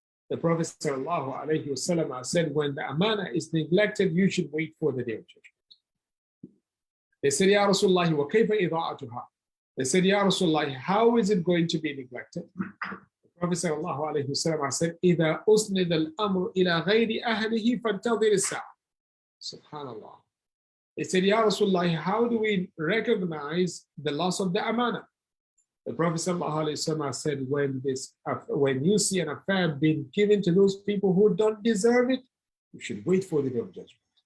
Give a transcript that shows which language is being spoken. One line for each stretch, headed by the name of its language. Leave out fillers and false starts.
English: The Prophet ﷺ said, when the amana is neglected, you should wait for the Day of Judgment. They said,
Arabic: Ya Rasulullah, wa kayfa ida'atuha?
English: They said, Ya Rasulullah, how is it going to be neglected? The Prophet ﷺ said,
Arabic: إِذَا أُسْنِدَ الْأَمْرُ إِلَى غَيْرِ أَهْلِهِ فَانْتَظِرِ السَّاعَةِ.
English: Subhanallah. They said, Ya Rasulullah, how do we recognize the loss of the amana? The Prophet ﷺ said, when you see an affair being given to those people who don't deserve it, you should wait for the Day of Judgment.